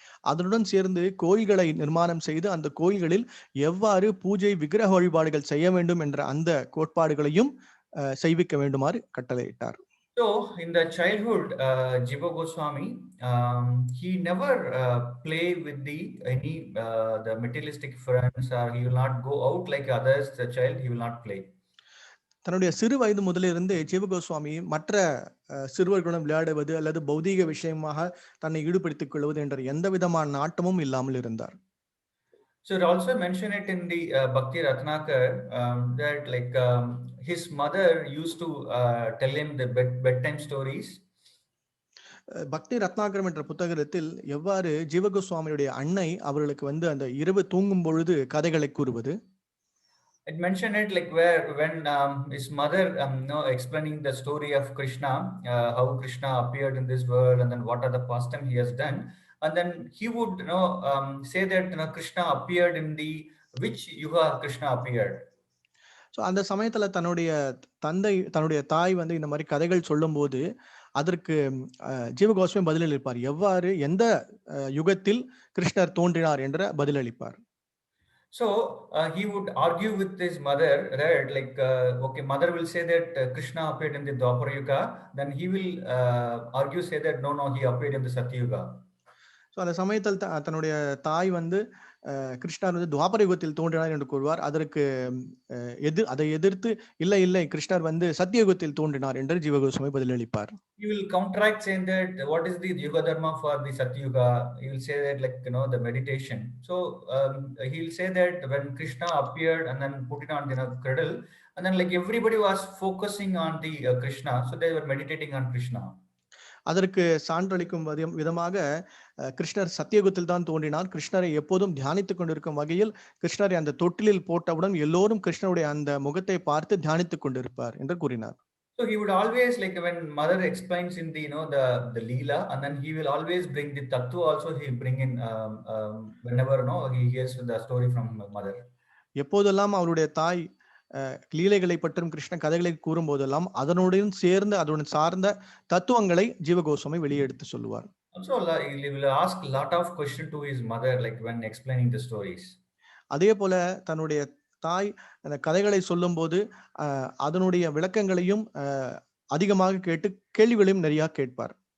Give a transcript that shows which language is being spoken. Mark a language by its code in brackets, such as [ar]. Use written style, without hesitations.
[ta] அதனுடன் சேர்ந்து கோயில்களை நிர்மாணம் செய்து அந்த கோயில்களில் எவ்வாறு பூஜை விக்கிரக வழிபாடுகள் செய்ய வேண்டும் என்ற அந்த கோட்பாடுகளையும் செய்விக்க வேண்டுமாறு கட்டளையிட்டார். [en] So in the childhood, Jiva Goswami, he never play with the any the materialistic friends, or he will not go out like others. The child, he will not play. [ta] தன்னுடைய சிறு வயது முதலிருந்தே ஜீவகோஸ்வாமி மற்ற சிறுவர்களுடன் விளையாடுவது அல்லது பௌதீக விஷயமாக தன்னை ஈடுபடுத்திக் கொள்வது என்ற எந்த விதமான நாட்டமும் இல்லாமல் இருந்தார். [en] So it also mention it in the Bhakti Ratnakar, that like his mother used to tell him the bedtime stories. [ta] பக்தி ரத்னாகரம் என்ற புத்தகத்தில் எவ்வாறு ஜீவகோஸ்வாமியுடைய அன்னை அவர்களுக்கு அந்த இரவு தூங்கும் பொழுது கதைகளை கூறுவது. [en] It mentioned it like when his mother explaining the story of Krishna, how Krishna appeared in this world, and then what are the pastime he has done, and then he would say that Krishna appeared in the which yuga Krishna appeared. [ta] So அந்த சமயத்துல தன்னுடைய தாய் இந்த மாதிரி கதைகள் சொல்லும் போது அதற்கு ஜீவகோஸ்வாமி பதிலளிப்பார். எவ்வாறு எந்த யுகத்தில் கிருஷ்ணர் தோன்றினார் என்ற பதிலளிப்பார். [en] So he would argue with his mother, right? Like, okay, mother will say that Krishna appeared in the Dwapara Yuga. Then he will argue, say that no, he appeared in the Satya Yuga. [ta] So அந்த சமயத்தில் தன்னுடைய தாய் கிருஷ்ணர் துவாபர யுகத்தில் தோன்றினார் என்று கூறுவார். அதற்கு அதை எதிர்த்து இல்லை கிருஷ்ணர் சத்தியயுகத்தில் தோன்றினார் என்று Jiva Goswami பதிலளிப்பார். [en] He will counteract saying that what is the Yuga Dharma for the Satya Yuga? He will say that like the meditation. So he will say that when Krishna appeared and then put it on the cradle, and then like everybody was focusing on the Krishna, so they were meditating on Krishna. [ta] அதற்கு சான்றளிக்கும் விதமாக கிருஷ்ணர் சத்தியயுகத்தில் தான் தோன்றினார். கிருஷ்ணரை எப்போதும் தியானித்துக் கொண்டிருக்கும் வகையில் கிருஷ்ணரை அந்த தொட்டிலில் போட்டவுடன் எல்லோரும் கிருஷ்ணருடைய அந்த முகத்தை பார்த்து தியானித்துக் கொண்டிருப்பார் என்று கூறினார். [en] So he would always like when mother explains in the the Leela, and then he will always bring the Tattva also. He will bring in whenever he hears the story from mother. [ta] எப்போதெல்லாம் அவருடைய தாய் லீலைகளை பற்றும் கிருஷ்ண கதைகளை கூறும் போதெல்லாம் அதனுடன் சேர்ந்து அதனுடன் சார்ந்த தத்துவங்களை ஜீவகோஸ்வாமி வெளியெடுத்து சொல்லுவார். [en] Also he will ask a lot of question to his mother like when explaining the stories. [ta] அதே போல தன்னுடைய தாய் அந்த கதைகளை சொல்லும்போது அதனுடைய விளக்கங்களையும் அதிகமாக கேட்டு கேள்விகளையும் நிறைய கேட்பார்.